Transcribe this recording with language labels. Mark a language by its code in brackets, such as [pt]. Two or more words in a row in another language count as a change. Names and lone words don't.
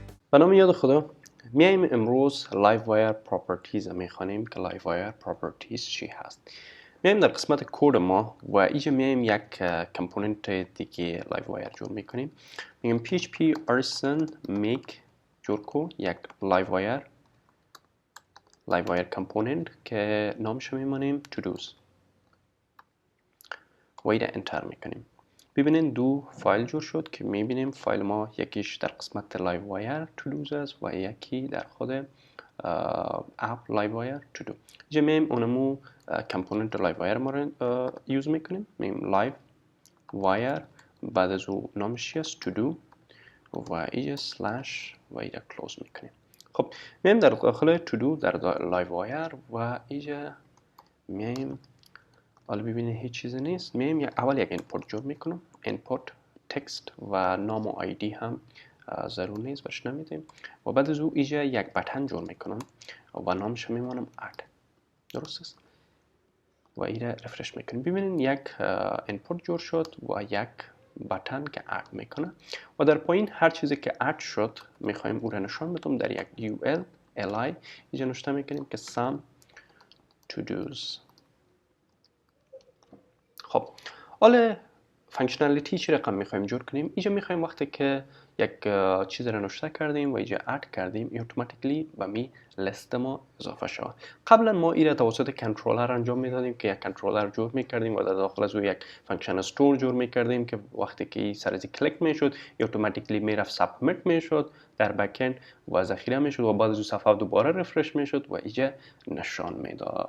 [fa] به نام یاد خدا میایم امروز [en] Livewire Properties [fa] میخوانیم که [en] Livewire Properties [fa] چی هست. میایم در قسمت کد ما و اینجا میایم یک کامپوننت دیگه Livewire جور میکنیم. میگیم [en] PHP artisan make [fa] جور کو یک Livewire کامپوننت که نامش میمانیم [en] to do's [fa] و ایره انتر میکنیم. ببینین دو فایل جور شد که میبینیم فایل ما یکیش در قسمت [en] Livewire to do's [fa] است و یکی در خود اپ [en] Livewire to do. [fa] اینجا میایم اونمو کامپوننت Livewire ما رو یوز میکنیم. میایم Livewire بعد از او نامش است [en] to do [fa] و اینجا سلش و اینجا کلوز میکنیم. خب میایم در داخل [en] to do [fa] در Livewire و اینجا میایم حالا ببینید هیچ چیزی نیست. میایم اول یک اینپورت جور میکنم. [en] input text [fa] و نام و آیدی هم ضرور نیست بهش نمیدیم و بعد از او اینجا یک بتن جور میکنم و نامش میمانم اد. درست است و اینو رفرش میکنیم. ببینید یک اینپورت جور شد و یک بتن که اد میکنه و در پایین هر چیزی که اد شد میخوایم او را نشان بدم در یک UL li اینجا نوشته میکنیم که [en] some to do's. [fa] خب حالا فانکشنالیتی چی رقم میخوایم جور کنیم؟ اینجا میخوایم وقتی که یک چیز رو نوشته کردیم و اینجا اد کردیم اتوماتیکلی به می لیست ما اضافه شود. قبلا ما این را توسط کنترلر انجام میدادیم که یک کنترلر جور میکردیم و در داخل از او یک [en] function store [fa] جور میکردیم که وقتی که این سر از کلیک میشد اتوماتیکلی میرفت سابمیت میشد در [en] back end [fa] و ذخیره میشد و بعد از او صفحه دوباره رفرش میشد و اینجا نشان میداد.